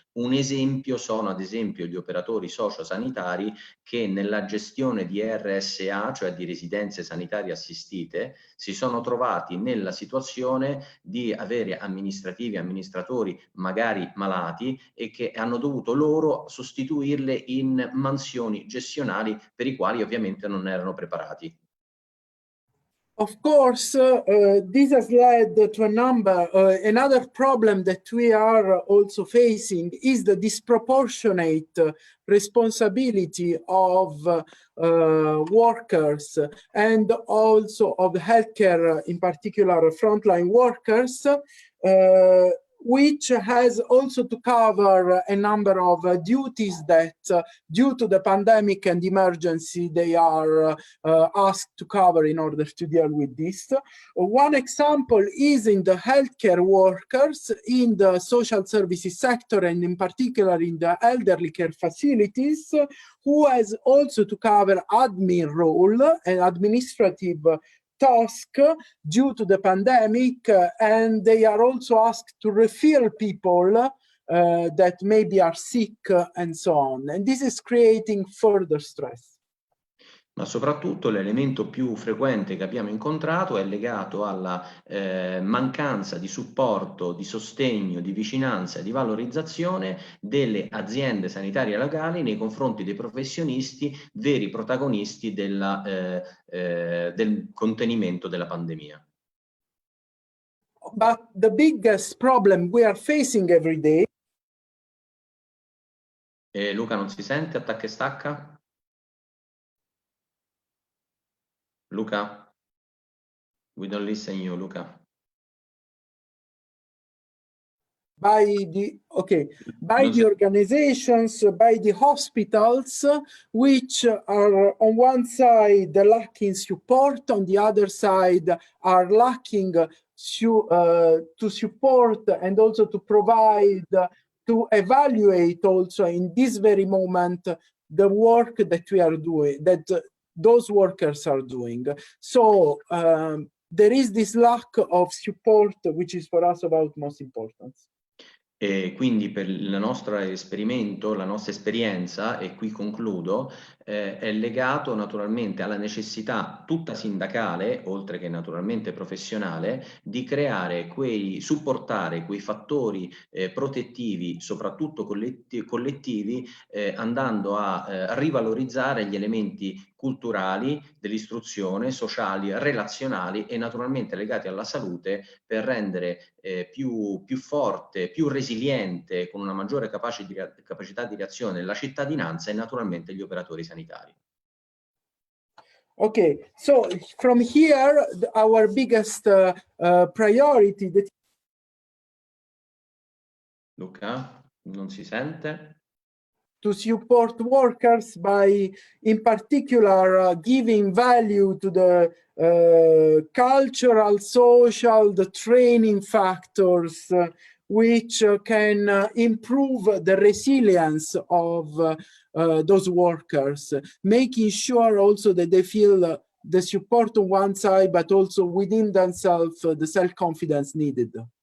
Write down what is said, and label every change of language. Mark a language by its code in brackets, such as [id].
[it] Un esempio sono ad esempio gli operatori sociosanitari che nella gestione di RSA, cioè di residenze sanitarie assistite, si sono trovati nella situazione di avere amministratori magari malati e che hanno dovuto loro sostituirle in mansioni gestionali per i quali ovviamente non erano preparati. [en] Of course, this has led to a number, another problem that we are also facing is the disproportionate responsibility of workers and also of healthcare, in particular frontline workers, which has also to cover a number of duties that, due to the pandemic and emergency, they are asked to cover in order to deal with this. One example is in the healthcare workers in the social services sector, and in particular in the elderly care facilities, who has also to cover admin role and administrative task due to the pandemic, and they are also asked to refill people that maybe are sick and so on. And this is creating further stress. [it] Ma soprattutto l'elemento più frequente che abbiamo incontrato è legato alla mancanza di supporto, di sostegno, di vicinanza e di valorizzazione delle aziende sanitarie locali nei confronti dei professionisti veri protagonisti del contenimento della pandemia. [en] But the biggest problem we are facing every day. [it] Luca non si sente, attacca e stacca. [en] Luca, we don't listen you, Luca. By the organizations, by the hospitals, which are on one side lacking support, on the other side are lacking to support and also to provide, to evaluate also in this very moment the work that we are doing, that those workers are doing. So there is this lack of support, which is for us of utmost importance. [it] E quindi per il nostro esperimento, la nostra esperienza, e qui concludo, è legato naturalmente alla necessità tutta sindacale, oltre che naturalmente professionale, di creare supportare quei fattori protettivi, soprattutto collettivi, andando a rivalorizzare gli elementi culturali, dell'istruzione, sociali, relazionali e naturalmente legati alla salute, per rendere più forte, più resiliente, con una maggiore capacità di reazione la cittadinanza e naturalmente gli operatori sanitari. [en] Okay, so from here, our biggest priority. [it] Luca, non si sente. [en] To support workers by, in particular, giving value to the cultural, social, the training factors, which can improve the resilience of those workers, making sure also that they feel the support on one side, but also within themselves, the self-confidence needed.